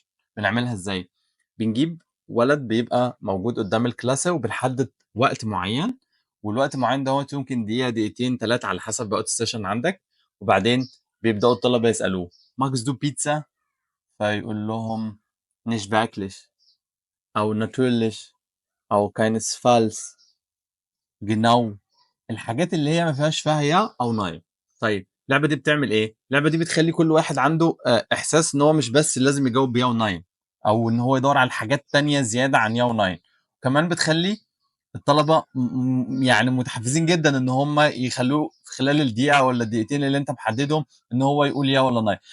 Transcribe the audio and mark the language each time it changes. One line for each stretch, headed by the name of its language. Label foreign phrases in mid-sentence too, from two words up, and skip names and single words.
Arabic: بنعملها ازاي؟ بنجيب ولد بيبقى موجود قدام الكلاسة وبنحدد وقت معين، والوقت المعين دوت يمكن دقيقة دقيقتين ثلاثة على حسب وقت السيشن عندك. وبعدين بيبدأوا الطلبة يسألوه
German: Magst du Pizza,
Arabic: فيقول لهم
German: nicht wirklich
Arabic: أو natürlich أو
German: keinesfalls genau،
Arabic: الحاجات اللي هي ما فيهاش فيها يا او ناين. طيب اللعبه دي بتعمل ايه؟ اللعبه دي بتخلي كل واحد عنده احساس ان هو مش بس لازم يجاوب بيا وناين، او ان هو يدور على حاجات تانية زياده عن يا وناين. كمان بتخلي الطلبه يعني متحفزين جدا ان هم يخلوه في خلال الدقيقه ولا الدقيقتين اللي انت محددهم ان هو يقول يا ولا ناين.